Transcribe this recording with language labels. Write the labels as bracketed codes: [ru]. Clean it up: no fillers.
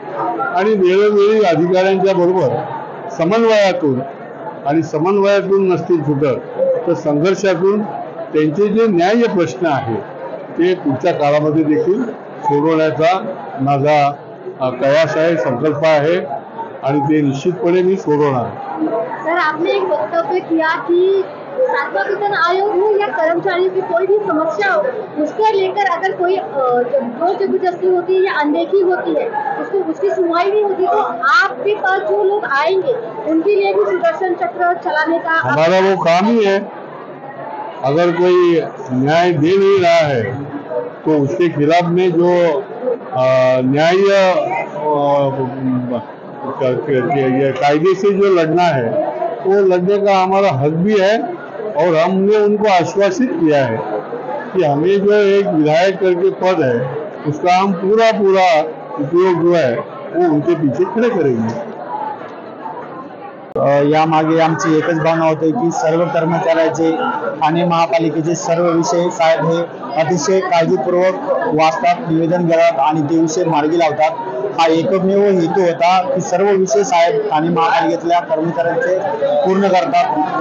[mr] आणि वेळोवेळी अधिकाऱ्यांच्या बरोबर समन्वयातून नसतील सुटत तर संघर्षातून त्यांचे जे न्याय्य प्रश्न आहेत ते पुढच्या काळामध्ये देखील सोडवण्याचा माझा कयास आहे, संकल्प आहे आणि ते निश्चितपणे मी सोडवणार. [hi] सर, आपने एक वक्तव्य किया कि सातवां वेतन आयोग हो या कर्मचारियों की कोई भी समस्या हो उसको लेकर अगर कोई जोर जबरदस्ती होती है या अनदेखी होती है उसकी सुनवाई नहीं होती तो आपके पास जो लोग आएंगे उनके लिए भी सुदर्शन चक्र चलाने का हमारा वो काम ही है. अगर कोई न्याय दे नहीं रहा है तो उसके खिलाफ में जो न्याय कायदे से जो लड़ना है वो लड़ने का हमारा हक भी है. और हमने उनको आश्वासित किया है कि हमें जो एक विधायक करके पद है उसका हम पूरा उपयोग जो है वो उनके पीछे खड़े करेंगे. [mr] यामागे आमची एकच भावना होती की सर्व कर्मचाऱ्याचे ठाणे महापालिकेचे सर्व विषय साहेब हे अतिशय काळजीपूर्वक वाचतात, निवेदन घेतात आणि ते विषय मार्गी लावतात. हा एकमेव हेतू होता की सर्व विषय साहेब ठाणे महापालिकेतल्या कर्मचाऱ्यांचे पूर्ण करतात.